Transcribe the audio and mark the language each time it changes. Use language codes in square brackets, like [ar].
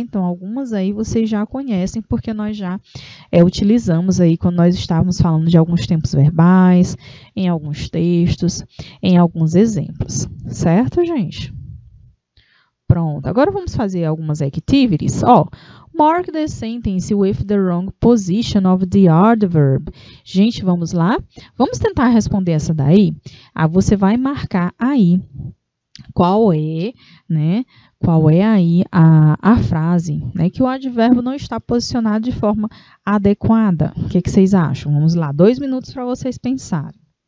[pt] Então, algumas aí vocês já conhecem, porque nós já utilizamos aí quando nós estávamos falando de alguns tempos verbais, em alguns textos, em alguns exemplos. Certo, gente? Pronto. Agora vamos fazer algumas activities. [en] Ó, mark the sentence with the wrong position of the adverb. [pt] Gente, vamos lá? Vamos tentar responder essa daí? Você vai marcar aí qual é, né? Qual é aí a frase, né? Que o advérbio não está posicionado de forma adequada. O que que vocês acham? Vamos lá, 2 minutos para vocês pensarem.